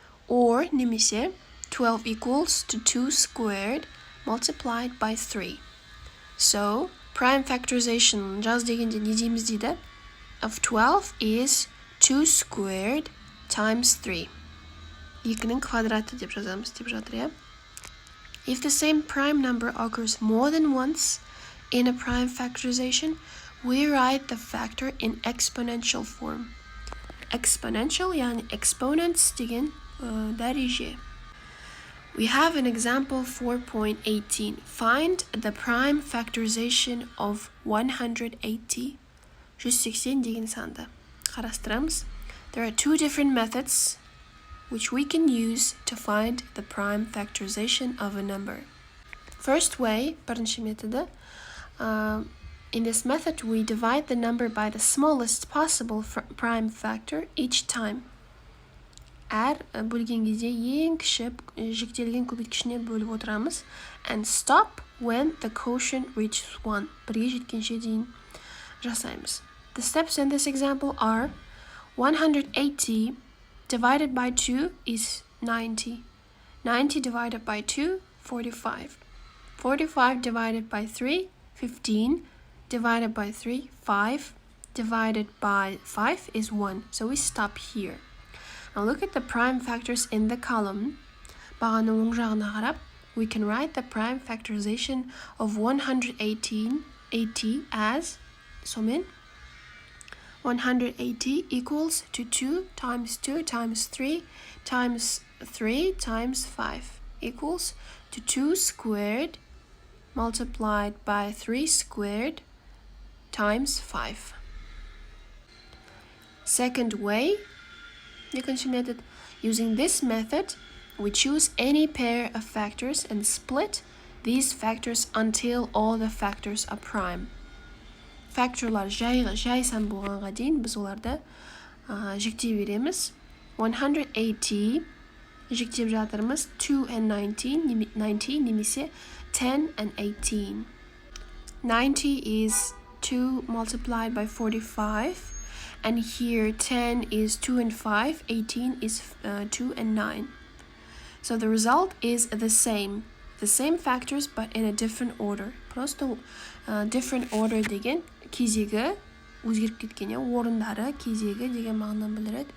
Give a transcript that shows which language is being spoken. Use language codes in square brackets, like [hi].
[en] Or, [kk] немесе, [en] 12 equals to 2 squared multiplied by 3. [kk] So, prime factorization жаз дегенде не дейміз дейді? [en] Of 12 is 2 squared times 3. [kk] 2-ның квадраты деп жазамыз деп жатыр, [en] If the same prime number occurs more than once in a prime factorization, we write the factor in exponential form. [kk] Exponential, yani exponents деген дәреже. [en] We have an example 4.18. Find the prime factorization of 180. [kk] 180 деген санды қарастырамыз. [en] There are 2 different methods which we can use to find the prime factorization of a number. First way, [kk] бірінші методы, [en] in this method we divide the number by the smallest possible prime factor each time. [kk] Әр бөлген кезде ең кіші жіктелген көбейткішіне бөліп отырамыз. [en] And stop when the quotient reaches 1. [kk] Бірге жеткенше дейін жасаймыз. [en] The steps in this example are 180 divided by 2 is 90. 90 divided by 2, 45. 45 divided by 3, 15. Divided by 3, 5. divided by 5 is 1. So we stop here. Now look at the prime factors in the column. [kk] Бағаның оң жағына қарап, [en] we can write the prime factorization of 180 as, somin, 180 equals to 2 times 2 times 3 times 3 times 5 equals to 2 squared multiplied by 3 squared times 5. Second way, second method, using this method, we choose any pair of factors and split these factors until all the factors are prime. [kk] Factorlar жай сан болғанға дейін біз оларды жіктей береміз. 180 жіктеп жатырмыз 2 and 19 немесе 10 and 18. [en] 90 is 2 multiplied by 45, and here 10 is 2 and 5, 18 is 2 and 9. So the result is the same factors but in a different order. [kk] Просто different order деген кезегі өзгеріп кеткен, орындары кезегі деген мағынаны білдіреді.